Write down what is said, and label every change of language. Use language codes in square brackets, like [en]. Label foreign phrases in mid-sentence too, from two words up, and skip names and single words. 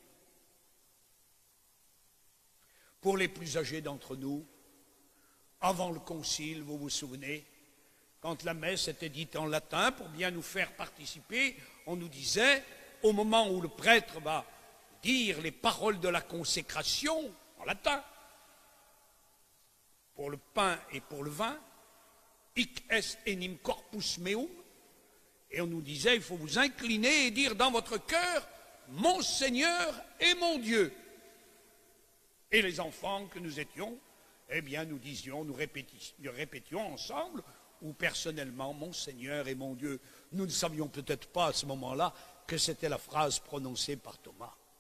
[fr] Pour les plus âgés d'entre nous, avant le concile, vous vous souvenez, quand la messe était dite en latin, pour bien nous faire participer, on nous disait, au moment où le prêtre va dire les paroles de la consécration, en latin, pour le pain et pour le vin, [la] hic est enim corpus meum, [fr] et on nous disait, il faut vous incliner et dire dans votre cœur, mon Seigneur et mon Dieu. Et les enfants que nous étions, eh bien nous disions, nous répétions ensemble, ou personnellement, mon Seigneur et mon Dieu. Nous ne savions peut-être pas à ce moment-là que c'était la phrase prononcée par Thomas.